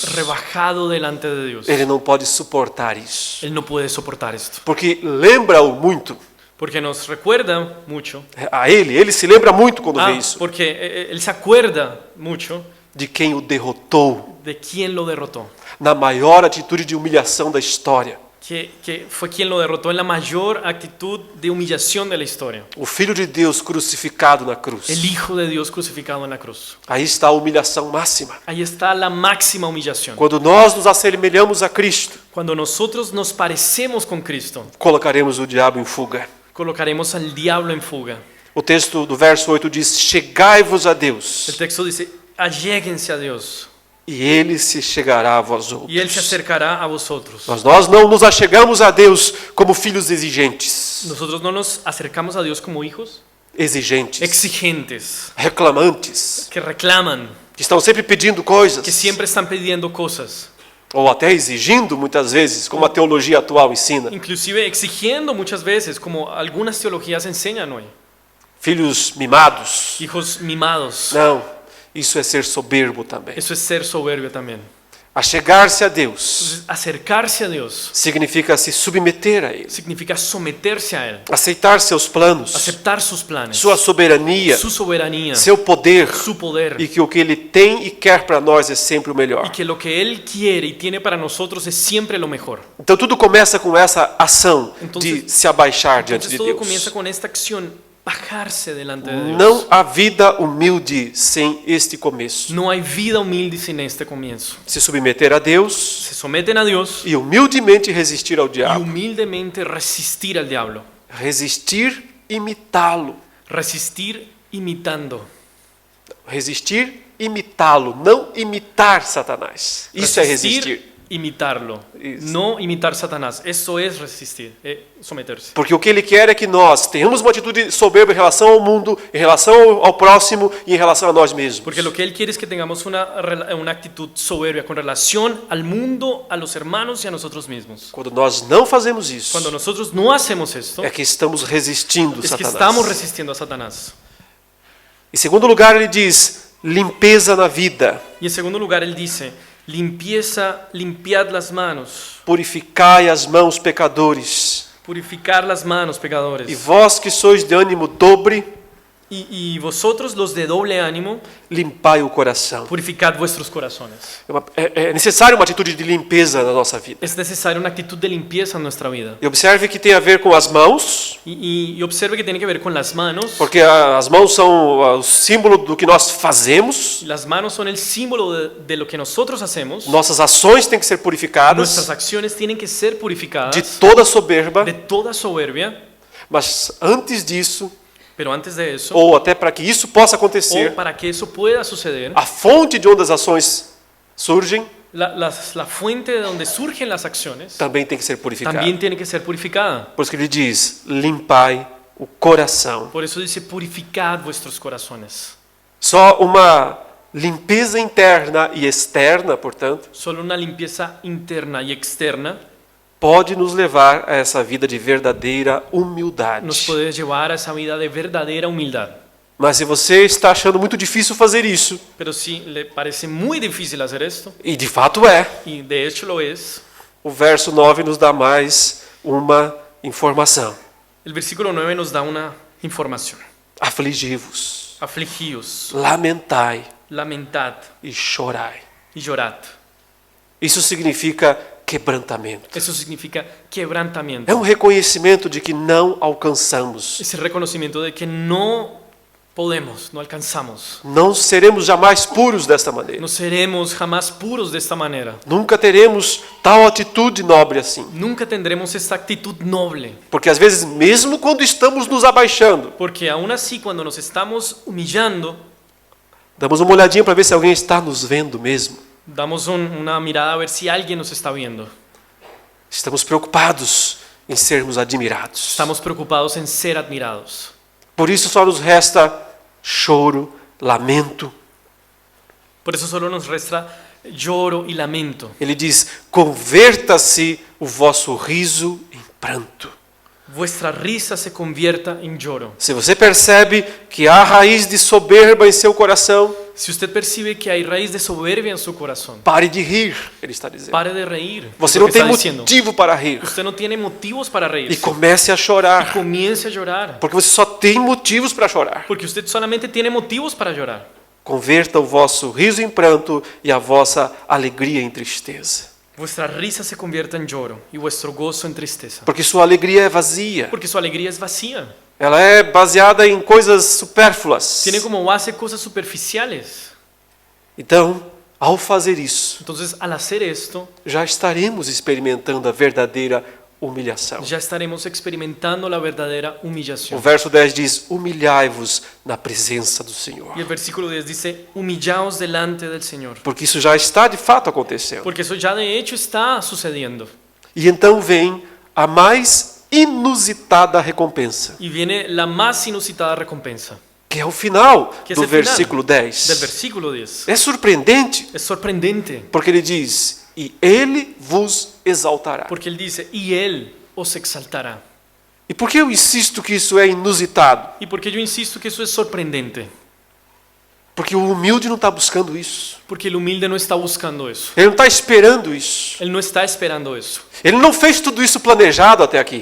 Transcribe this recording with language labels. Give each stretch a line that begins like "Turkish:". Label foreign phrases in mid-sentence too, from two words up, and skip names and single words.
Spanish: rebajado delante de Dios.
Portuguese: Ele não pode suportar isso.
Spanish: Él no puede soportar esto.
Portuguese: Porque lembra-o muito
Spanish: Porque nos recuerda mucho.
Portuguese: a ele se lembra muito quando vê isso,
Spanish: Porque él se acuerda mucho
Portuguese: de quem o derrotou
Spanish: de quién lo derrotó.
Portuguese: na maior atitude de humilhação da história.
Spanish: Que fue quien lo derrotó en la mayor actitud de humillación de la historia.
Portuguese: O Filho de Deus crucificado na cruz.
Spanish: El Hijo de Dios crucificado en la cruz.
Portuguese: Aí está a humilhação máxima.
Spanish: Ahí está la máxima humillación.
Portuguese: Quando nós nos assemelhamos a Cristo,
Spanish: Cuando nosotros nos parecemos con Cristo,
Portuguese: colocaremos o diabo em fuga.
Spanish: colocaremos al diablo en fuga.
Portuguese: O texto do verso 8 diz: Chegai-vos a
Spanish: El
Portuguese: Deus,
Spanish: texto dice, alléguense a Dios
Portuguese: e ele se chegará a vós outros.
Spanish: y Él se acercará a vosotros.
Portuguese: Mas nós não nos achegamos a Deus como filhos exigentes.
Spanish: Nosotros no nos acercamos a Dios como hijos
Portuguese: Exigentes,
Spanish: exigentes,
Portuguese: reclamantes,
Spanish: que reclaman,
Portuguese: que estão sempre pedindo coisas,
Spanish: que siempre están pidiendo cosas,
Portuguese: ou até exigindo muitas vezes, como a teologia atual ensina.
Spanish: inclusive exigiendo muchas veces, como algunas teologías enseñan hoy.
Portuguese: Filhos mimados.
Spanish: Hijos mimados.
Portuguese: Não, isso é ser soberbo também.
Spanish: Eso es ser soberbio también.
Portuguese: Achegar-se a Deus
Spanish: Entonces, acercarse a Dios
Portuguese: significa se submeter a Ele,
Spanish: significa someterse a Él,
Portuguese: aceitar seus planos,
Spanish: aceptar sus planes,
Portuguese: sua soberania,
Spanish: su soberanía,
Portuguese: seu poder,
Spanish: su poder,
Portuguese: e que o que Ele tem e quer para nós é sempre o
Spanish: y
Portuguese: melhor.
Spanish: que lo que Él quiere y tiene para nosotros es siempre lo mejor.
Portuguese: Então tudo começa com essa ação
Spanish: Entonces-
Portuguese: de se abaixar diante
Spanish: Entonces
Portuguese: de
Spanish: todo
Portuguese: Deus.
Spanish: comienza con esta acción, bajarse delante de Dios.
Portuguese: Não há vida humilde sem este começo.
Spanish: No hay vida humilde sin este comienzo.
Portuguese: Se submeter a Deus
Spanish: Se someten a Dios
Portuguese: e humildemente resistir ao
Spanish: y
Portuguese: diabo.
Spanish: humildemente resistir al diablo.
Portuguese: Resistir, imitá-lo.
Spanish: Resistir imitando.
Portuguese: Resistir, imitá-lo, não imitar Satanás. Isso é resistir.
Spanish: Imitarlo.
Portuguese: Isso.
Spanish: No imitar Satanás. Eso es resistir, someterse.
Portuguese: Porque o que ele quer é que nós tenhamos uma atitude soberba em relação ao mundo, em relação ao próximo e em relação a nós mesmos.
Spanish: Porque lo que Él quiere es que tengamos una actitud soberbia con relación al mundo, a los hermanos y a nosotros mismos.
Portuguese: Quando nós não fazemos isso,
Spanish: Cuando nosotros no hacemos esto,
Portuguese: é que estamos resistindo
Spanish: es que
Portuguese: Satanás.
Spanish: estamos resistiendo a Satanás.
Portuguese: Em segundo lugar, ele diz limpeza na vida.
Spanish: Y en segundo lugar, Él dice, limpiad las manos,
Portuguese: Purificai as mãos, pecadores.
Spanish: purificar las manos,
Portuguese: E
Spanish: pecadores.
Portuguese: vós que sois de ânimo dobre,
Spanish: Y vosotros, los de doble ánimo,
Portuguese: limpai o coração.
Spanish: purificad vuestros corazones.
Portuguese: É necessário uma atitude de limpeza na nossa vida.
Spanish: Es necesaria una actitud de limpieza en nuestra vida.
Portuguese: E observe que tem a ver com as mãos,
Spanish: Y observe que tiene que ver con las manos.
Portuguese: porque as mãos são o símbolo do que nós fazemos.
Spanish: Las manos son el símbolo de lo que nosotros hacemos.
Portuguese: Nossas ações têm que ser
Spanish: Nuestras
Portuguese: purificadas
Spanish: acciones tienen que ser purificadas
Portuguese: de toda soberba,
Spanish: de toda soberbia,
Portuguese: mas antes disso,
Spanish: pero antes de eso,
Portuguese: ou até para que isso possa
Spanish: o
Portuguese: acontecer,
Spanish: para que eso pueda suceder,
Portuguese: a fonte de onde as ações surgem
Spanish: la fuente de donde surgen las acciones
Portuguese: também tem que ser purificada.
Spanish: también tiene que ser purificada.
Portuguese: Por isso que ele diz: limpai o coração.
Spanish: Por eso dice, purificad vuestros corazones.
Portuguese: Só uma limpeza interna e externa, portanto,
Spanish: Solo una limpieza interna y externa
Portuguese: pode nos levar a essa vida de verdadeira
Spanish: nos
Portuguese: humildade.
Spanish: puede llevar a esa vida de verdadera humildad.
Portuguese: Mas se você está achando muito difícil fazer isso,
Spanish: Pero si le parece muy difícil hacer esto,
Portuguese: e de fato é,
Spanish: y de hecho lo es,
Portuguese: o verso 9 nos dá mais uma informação.
Spanish: el versículo 9 nos da una información.
Portuguese: Afligi-vos,
Spanish: Afligíos,
Portuguese: lamentai
Spanish: lamentad
Portuguese: e chorai.
Spanish: y llorad.
Portuguese: Isso significa quebrantamento.
Spanish: Eso significa quebrantamiento.
Portuguese: É um reconhecimento de que não alcançamos.
Spanish: Es el reconocimiento de que no podemos, no alcanzamos.
Portuguese: Não seremos jamais puros desta maneira.
Spanish: No seremos jamás puros de esta manera.
Portuguese: Nunca teremos tal atitude nobre assim.
Spanish: Nunca tendremos esta actitud noble.
Portuguese: Porque às vezes, mesmo quando estamos nos abaixando,
Spanish: Porque aún así, cuando nos estamos humillando,
Portuguese: damos uma olhadinha para ver se alguém está nos vendo mesmo.
Spanish: damos una mirada a ver si alguien nos está viendo.
Portuguese: Estamos preocupados em sermos admirados.
Spanish: Estamos preocupados en ser admirados.
Portuguese: Por isso só nos resta choro, lamento.
Spanish: Por eso solo nos resta lloro y lamento.
Portuguese: Ele diz: converta-se o vosso riso em pranto.
Spanish: Vuestra risa se convierta en lloro.
Portuguese: Se você percebe que há raiz de soberba em seu coração,
Spanish: Si usted percibe que hay raíz de soberbia en su corazón,
Portuguese: pare de rir, ele está dizendo.
Spanish: pare de reír.
Portuguese: Você
Spanish: Es lo
Portuguese: não
Spanish: que
Portuguese: tem
Spanish: está diciendo.
Portuguese: motivo para rir.
Spanish: Usted no tiene motivos para
Portuguese: E
Spanish: reírse.
Portuguese: comece a chorar,
Spanish: Comience a llorar.
Portuguese: porque você só tem motivos para chorar.
Spanish: Porque usted solamente tiene motivos para llorar.
Portuguese: Converta o vosso riso em pranto e a vossa alegria em tristeza.
Spanish: Vuestra risa se convierta en lloro y vuestro gozo en tristeza.
Portuguese: Porque sua alegria é vazia.
Spanish: Porque su alegría es vacía.
Portuguese: Ela é baseada em coisas supérfluas.
Spanish: Tiene como base cosas superficiales.
Portuguese: Então, ao fazer isso,
Spanish: Entonces, al hacer esto,
Portuguese: já estaremos experimentando a verdadeira humilhação.
Spanish: ya estaremos experimentando la verdadera
Portuguese: O
Spanish: humillación.
Portuguese: verso 10 diz: humilhai-vos na presença do Senhor.
Spanish: Y el versículo 10 dice, humillaos delante del Señor.
Portuguese: Porque isso já está de fato acontecendo.
Spanish: Porque eso ya de hecho está sucediendo.
Portuguese: E então vem a mais inusitada recompensa,
Spanish: Y viene la más inusitada recompensa,
Portuguese: que é o final
Spanish: que es
Portuguese: do
Spanish: el final
Portuguese: versículo
Spanish: del
Portuguese: 10.
Spanish: versículo 10.
Portuguese: É surpreendente,
Spanish: Es sorprendente,
Portuguese: porque ele diz: e ele vos exaltará.
Spanish: porque Él dice, y Él os exaltará.
Portuguese: E por que eu insisto que isso é inusitado?
Spanish: ¿Y por qué yo insisto que eso es sorprendente?
Portuguese: Porque o humilde não está buscando isso.
Spanish: Porque el humilde no está buscando eso.
Portuguese: Ele não está esperando isso.
Spanish: Él no está esperando eso.
Portuguese: Ele não fez tudo isso planejado até aqui.